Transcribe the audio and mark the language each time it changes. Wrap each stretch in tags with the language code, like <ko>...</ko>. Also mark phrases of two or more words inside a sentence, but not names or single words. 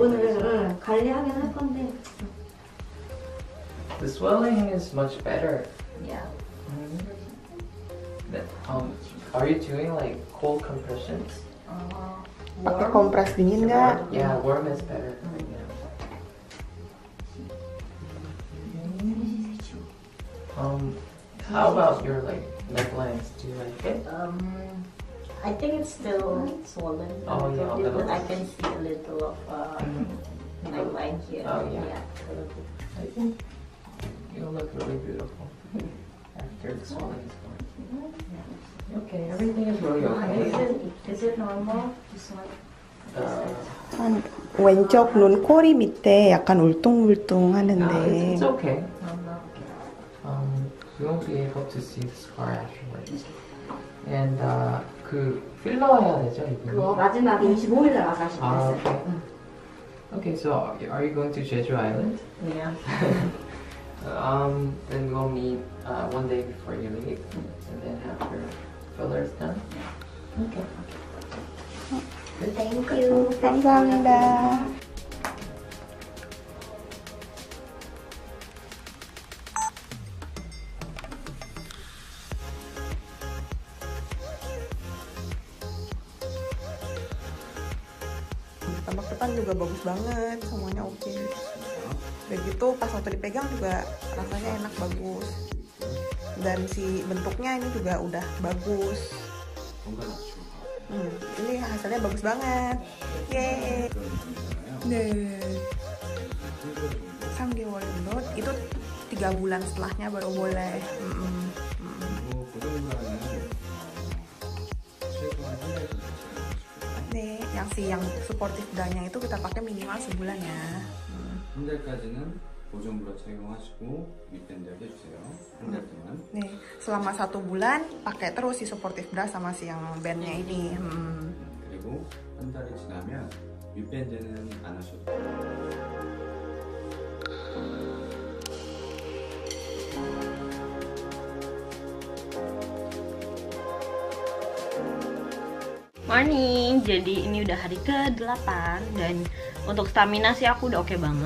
<ko>오늘 관리하긴 할 건데.</ko> <en>The swelling is much better. Yeah. Are you doing like cold compressions?</en> <id>Pakai kompres dingin nggak?</id> <en>Yeah, warm is better. How about your like necklines? Do you like it? I think it's still swollen. Oh, yeah, a little. I can see a little of neckline here. Oh, yeah. A little bit. I think you'll look really beautiful after the swelling is gone. Okay, everything is really okay. Is it normal? This one? Uh,</en> <ko>왼쪽 눈 꼬리 밑에 약간 울퉁불퉁</ko> <en>no,</en> <ko>하는데</ko> <en>it's okay. No, no. You won't be able to see the scar afterwards. And</en> <ko>그 필러 해야 되죠 이분이? 그거 마지막에 25일 날 와서 하시면 아, 됐어요. okay.</ko> <en>Okay, so are you going to Jeju Island? Yeah. Then we'll meet one day before you leave, and then after filler is done. Okay. Thank you.</en> <ko>감사합니다.</ko> <id>Tampak depan juga bagus banget, semuanya oke. Udah gitu pas waktu dipegang juga rasanya enak, bagus. Dan si bentuknya ini juga udah bagus. Ini hasilnya bagus banget. Yeay. Nih.</id> <ko>3개월 정도</ko> <id>itu 3 bulan setelahnya baru boleh. Nih, yang supportive bra-nya itu kita pakai minimal sebulan ya.</id> <ko>한 달까지는 보존브라 착용하시고 윗밴드 해주세요. 한 달 동안.</ko> <id>Nih, selama 1 bulan pakai terus si supportive bra sama si yang bandnya ini.</id> <ko>그리고 한 달이 지나면 윗밴드는 안 하셔도 돼요.</ko> <en>Morning,</en> <id>jadi ini udah hari ke-8 dan untuk stamina sih aku udah oke banget.</id>